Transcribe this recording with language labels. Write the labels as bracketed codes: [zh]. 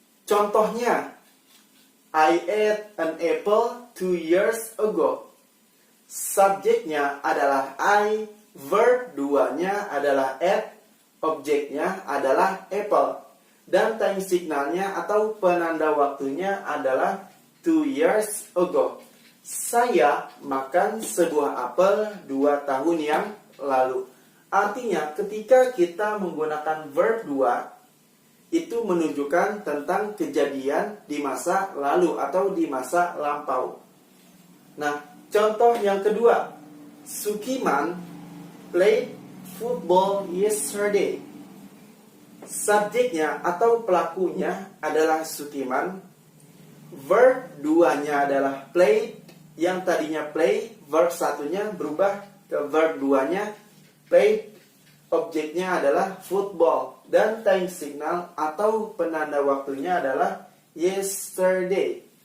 [id] Contohnya, [en] I ate an apple 2 years ago. [id] Subjeknya adalah I, verb 2-nya adalah ate, objeknya adalah apple. Dan time signalnya atau penanda waktunya adalah 2 years ago. Saya makan sebuah apel 2 tahun yang lalu. Artinya ketika kita menggunakan verb 2, itu menunjukkan tentang kejadian di masa lalu atau di masa lampau. Nah, contoh yang kedua, [en] Sukiman played football yesterday. [id] Subjeknya atau pelakunya adalah Sukiman. Verb 2-nya adalah played. Yang tadinya play, verb 1-nya berubah ke verb 2-nya played. Objeknya adalah football. Dan time signal atau penanda waktunya adalah yesterday.